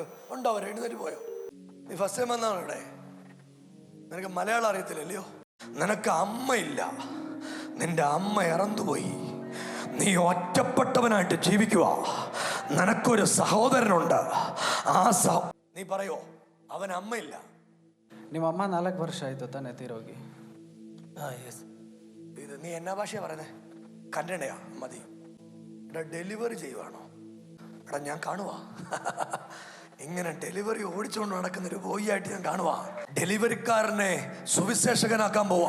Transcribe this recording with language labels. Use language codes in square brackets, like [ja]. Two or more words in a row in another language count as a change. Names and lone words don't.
[ml] ഉണ്ടോ? അവർ എഴുന്നേറ്റ് പോയോ? നീ [en] first time [ml] വന്നാണ് ഇവിടെ. നിനക്ക് മലയാളം അറിയത്തില്ലല്ലയോ? നിനക്ക് അമ്മയില്ല, നിന്റെ അമ്മ ഇറന്നുപോയി. നീ ഒറ്റപ്പെട്ടവനായിട്ട് ജീവിക്കുക. നിനക്കൊരു സഹോദരനുണ്ട്. നീ പറയോ അവൻ അമ്മയില്ല? [kn] ನಿಮ್ಮ ಅಮ್ಮ 4 ವರ್ಷ ಆಯ್ತು ತಾನೆ ತೀರೋಗಿ. [ml] ഇത് നീ എന്നാ ഭാഷയാ പറയുന്നത്? കന്നഡയാ? മതി. എടാ ഡെലിവറി ചെയ്യുവാണോ? എടാ ഞാൻ കാണുവാ ഇങ്ങനെ ഡെലിവറി ഓടിച്ചുകൊണ്ട് നടക്കുന്നൊരു ബോയിയായിട്ട് ഞാൻ കാണുവാ. ഡെലിവറിക്കാരനെ സുവിശേഷകനാക്കാൻ പോവാ.